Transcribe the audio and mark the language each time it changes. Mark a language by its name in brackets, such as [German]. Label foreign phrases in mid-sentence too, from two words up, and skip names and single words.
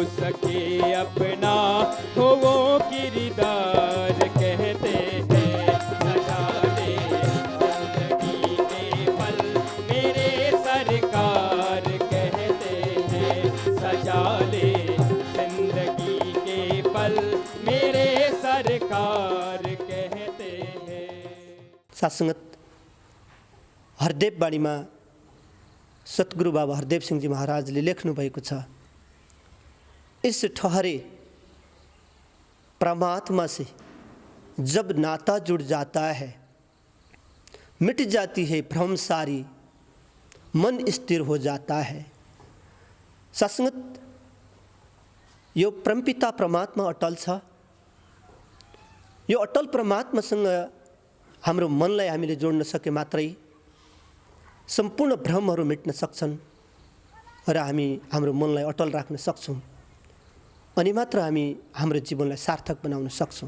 [Hindi] सके अपना, हो वो किरदार कहते हैं, सजा ले जिंदगी के पल मेरे सरकार कहते हैं, सजा ले जिंदगी के पल मेरे सरकार कहते हैं। [Nepali] साथसंगत हरदेव बाणीमा सतगुरु बाबा हरदेव सिंह जी महाराजले लेख्नु भएको छ, [Hindi] इस ठहरे परमात्मा से जब नाता जुड़ जाता है, मिट जाती है भ्रम सारी, मन स्थिर हो जाता है। [Nepali] साथसंगत यो परमपिता परमात्मा अटल छ, यो अटल परमात्मासँग हाम्रो मनलाई हामीले जोड्न सके मात्रै सम्पूर्ण भ्रमहरू मेट्न सक्छन् र हामी हाम्रो मनलाई अटल राख्न सक्छौँ, अनि मात्र हामी हाम्रो जीवनलाई सार्थक बनाउन सक्छौँ।